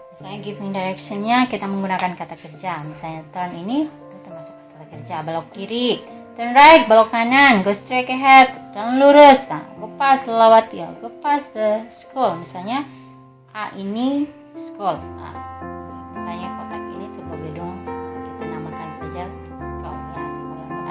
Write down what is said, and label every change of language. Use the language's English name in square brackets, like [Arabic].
[Indonesian] Misalnya giving direction-nya kita menggunakan kata kerja. Misalnya turn ini termasuk kata kerja. Belok kiri, [English] turn right, [Indonesian] belok kanan, [English] go straight ahead, [Indonesian] jalan lurus. [English] Go past, [Indonesian] lewat ya, [English] go past the school. [Indonesian] Misalnya A ini school. Misalnya kotak ini sebuah gedung, kita namakan saja school ya, sekolah.